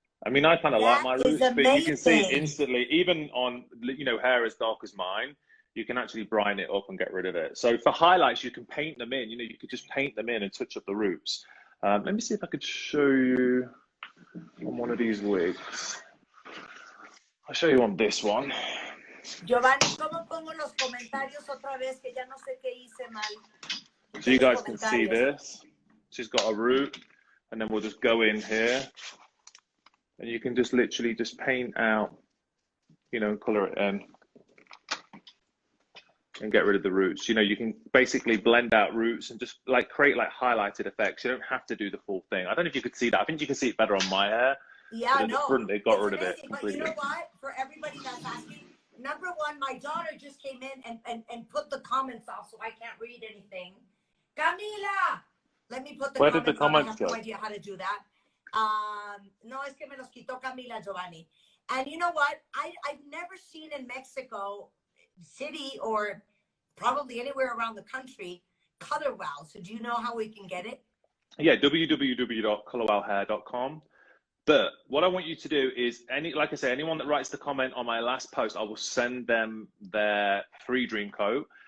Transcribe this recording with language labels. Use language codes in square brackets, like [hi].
[en] I mean, I kind of like my roots, but you can see instantly, even on, you know, hair as dark as mine, you can actually brine it up and get rid of it. So for highlights, you can paint them in. You know, you could just paint them in and touch up the roots. Let me see if I could show you on one of these wigs. I'll show you on this one. [es] Giovanni, ¿cómo pongo los comentarios otra vez? Que ya no sé qué hice mal. [en] So you guys can see this. She's got a root, and then we'll just go in here. And you can just literally just paint out, you know, color it in and get rid of the roots. You know, you can basically blend out roots and just like create like highlighted effects. You don't have to do the full thing. I don't know if you could see that. I think you can see it better on my hair. Yeah, no. They got rid of it completely. But you know what? For everybody that's asking, number one, my daughter just came in and put the comments off so I can't read anything. Camila! Let me put the Where comments did the comments on. I have go? no idea how to do that. [es] No, es que me los quitó Camila, Giovanni. [en] And you know what? I've never seen in Mexico City or probably anywhere around the country color wow. So do you know how we can get it? Yeah, www.colorwowhair.com. But what I want you to do is, like I say, anyone that writes the comment on my last post, I will send them their free dream coat.